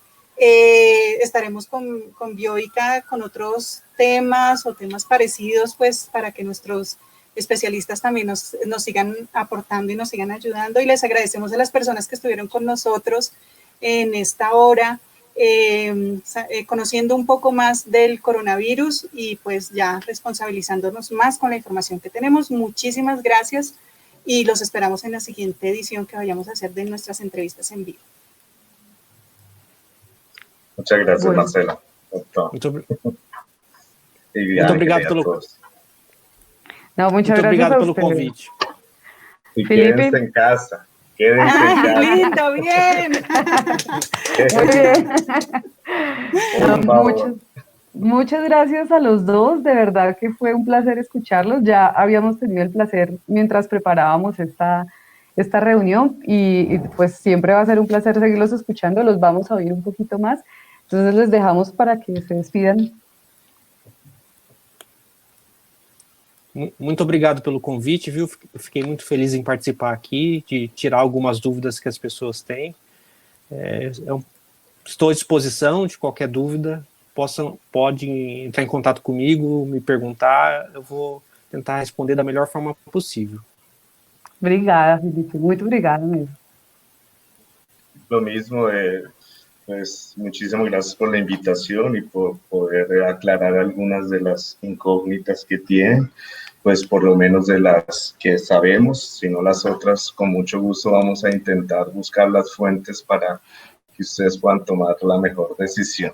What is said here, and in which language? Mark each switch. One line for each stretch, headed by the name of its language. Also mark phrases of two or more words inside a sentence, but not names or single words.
Spanish: Estaremos con Bioica con otros temas o temas parecidos, pues para que nuestros especialistas también nos sigan aportando y nos sigan ayudando, y les agradecemos a las personas que estuvieron con nosotros en esta hora, conociendo un poco más del coronavirus y pues ya responsabilizándonos más con la información que tenemos. Muchísimas gracias y los esperamos en la siguiente edición que vayamos a hacer de nuestras entrevistas en vivo. Muchas gracias, bueno. Marcela.
Portuguese: Muito obrigado pelo Não,
Spanish: muchas gracias
Portuguese: pelo convite.
Spanish: Y quédense en casa. Quédense en casa. Lindo, bien. Muy bien. Muchas gracias a los dos, de verdad que fue un placer escucharlos. Ya habíamos tenido el placer mientras preparábamos esta reunión y pues siempre va a ser un placer seguirlos escuchando, los vamos a oír un poquito más. Entonces les dejamos para que se despidan.
Portuguese: Muito obrigado pelo convite, viu? Fiquei muito feliz em participar aqui, de tirar algumas dúvidas que as pessoas têm. Estou à disposição de qualquer dúvida. Pode entrar em contato comigo, me perguntar, eu vou tentar responder da melhor forma possível. Obrigada, Felipe. Muito obrigada mesmo.
Spanish: Lo mismo, pues muchísimas gracias por la invitación y por poder aclarar algunas de las incógnitas que tienen, pues por lo menos de las que sabemos, si no las otras, con mucho gusto vamos a intentar buscar las fuentes para que ustedes puedan tomar la mejor decisión.